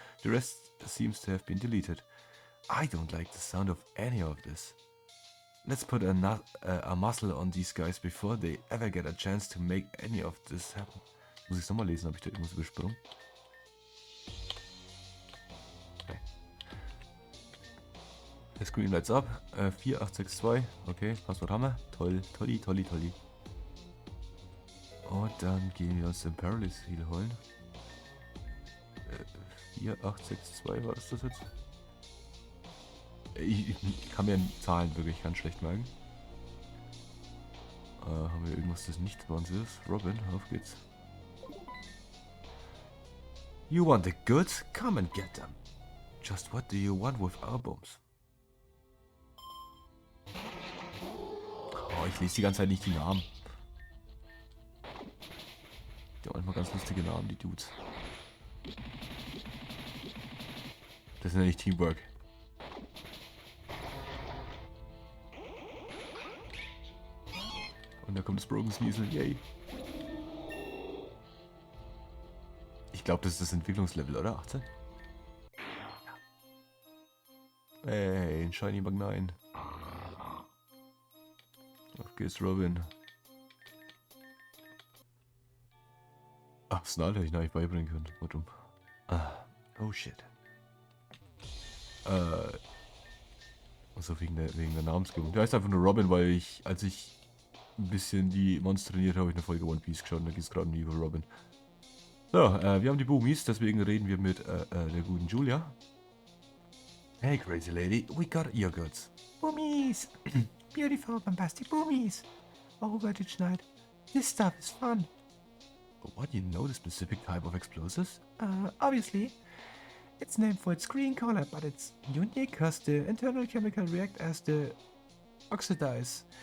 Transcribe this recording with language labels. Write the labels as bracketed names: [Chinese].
[English] The rest seems to have been deleted. I don't like the sound of any of this. Let's put a muzzle on these guys before they ever get a chance to make any of this happen. [German] Muss ich es nochmal lesen? Habe ich da irgendwas übersprungen? Okay. Der [English] Screen lights up. [German] 4862. Okay, Passwort haben wir. Toll, tolli, tolli, tolli. Und dann gehen wir uns den Paralysis Heal holen. 4862 war das jetzt? Ich kann mir Zahlen wirklich ganz schlecht merken. Haben wir irgendwas, das nicht bei uns ist? Robin, auf geht's. [English] You want the goods? Come and get them. Just what do you want with our bombs? [German] Oh, ich lese die ganze Zeit nicht die Namen. Die haben manchmal ganz lustige Namen, die Dudes. Das ist ja nicht Teamwork. Und da kommt das Broken Sneasel, yay. Ich glaube, das ist das Entwicklungslevel, oder? 18? Ja. Hey, ein Shiny Magnine. Auf geht's, Robin. Ach, Snarl hätte ich noch nicht beibringen können. Warum? Oh shit. Also wegen der Namensgebung. Der heißt einfach nur Robin, weil ich, als ich ein bisschen die Monster trainiert habe, ich eine Folge One Piece geschaut und da geht es gerade um die über Robin. So, wir haben die Boomies, deswegen reden wir mit der guten Julia. [English] Hey crazy lady, we got your goods. Boomies! Beautiful, bombastic boomies! Oh, Vertage Knight, this stuff is fun. What, you know the specific type of explosives? Obviously. It's named for its green color, but it's unique because the internal chemical react as the oxidize.